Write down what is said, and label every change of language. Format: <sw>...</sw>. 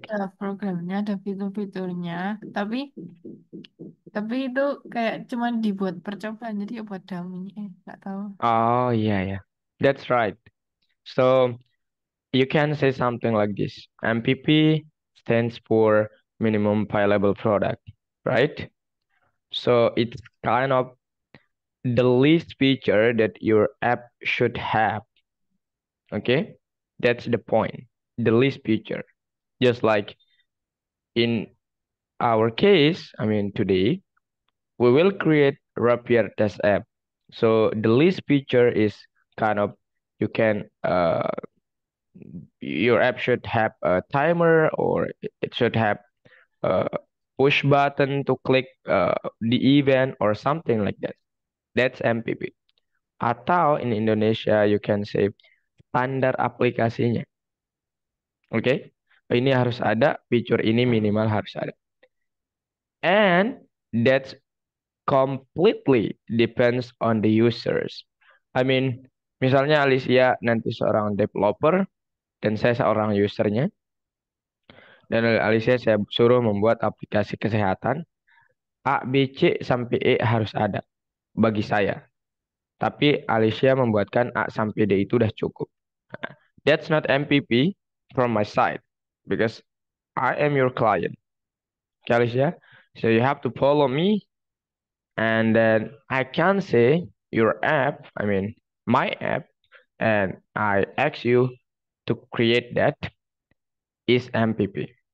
<id>ada programnya, ada fitur-fiturnya, tapi itu kayak cuman dibuat percobaan, jadi ya buat dummy. Nggak tahu.</id> <en>oh yeah, yeah, that's right. So you can say something like this. MPP stands for minimum viable product, right? So it's kind of the least feature that your app should have. Okay, that's the point. The least feature. Just like in our case, I mean today, we will create Rapier test app. So the least feature is kind of you can your app should have a timer, or it should have a push button to click the event or something like that. That's MPP.</en> <id>Atau</id> <en>in Indonesia you can say</en> <id>standar aplikasinya.</id> <en>Oke? Okay?</en> <id>Ini harus ada, fitur ini minimal harus ada.</id> <en>And that's completely depends on the users. I mean,</en> <id>misalnya Alicia nanti seorang developer dan saya seorang usernya, dan Alicia saya suruh membuat aplikasi kesehatan, A, B, C sampai E harus ada bagi saya. Tapi Alicia membuatkan A sampai D itu udah cukup.</id> <en>Nah, that's not MPP from my side because I am your client. Okay, Alicia? So you have to follow me, and then I can say your app, I mean my app, and I ask you to create that is MPP.</en>